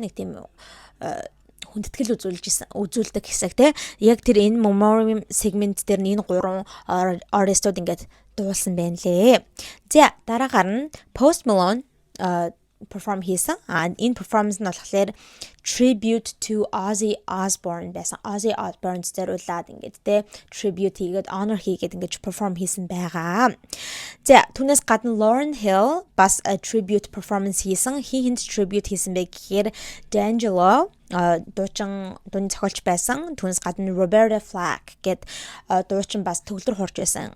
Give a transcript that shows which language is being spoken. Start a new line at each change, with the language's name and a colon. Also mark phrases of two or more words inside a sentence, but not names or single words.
Mongolian: Нэг тийм хүндэтгэл үзүүлдэг хэсэг те. Яг тэр энэ
English: memoriam segment
Mongolian: дээр энэ гурван артистууд ингээд дуулсан байна лээ. За дараагаар нь Post Malone perform хийсэн. Энэ performance нь болохоор
English: tribute to Ozzy Osbourne
Mongolian: байсан. Ozzy Osbourne зэрүүлээд ингээд те tribute хийгээд honor хийгээд ингээд perform хийсэн байгаа. За түүнээс гадна Lauryn Hill бас
English: tribute performance
Mongolian: хийсэн. Хинт tribute хийсэн бэ гэхээр D'Angelo дуучин зохиолч байсан. Түүнээс гадна Roberta Flack гэд дуучин бас төгөлдөр хурж байсан.